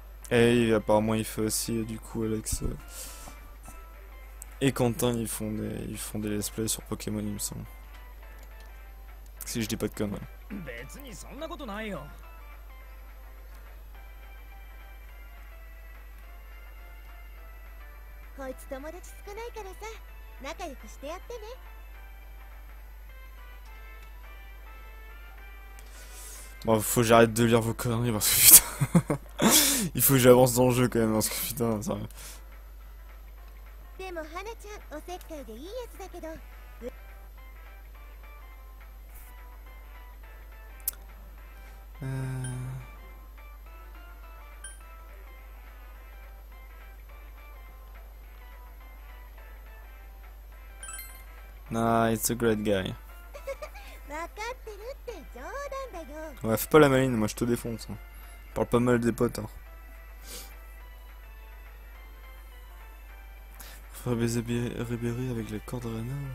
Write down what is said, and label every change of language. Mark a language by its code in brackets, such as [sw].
[fr] Et apparemment il fait aussi, du coup Alex et Quentin ils font des let's play sur Pokémon il me semble. Si je dis pas de conneries. [ja] 別にそんなことないよ。こいつ友達少ないからさ、仲良くしてやってね。 [fr] Bon, faut que j'arrête de lire vos conneries parce que putain. Il faut que j'avance dans le jeu quand même parce que putain, ça. [ja] でも花ちゃんおせっかいでいいやつだけど。 [en] Nah, it's a great guy. [ja] 分かってるって冗談だよ。 [fr] Ouais, fais pas la maline, moi je te défonce. Hein. Parle pas mal des potes. Hein. Faut baiser Ribéry avec les cordes Rena.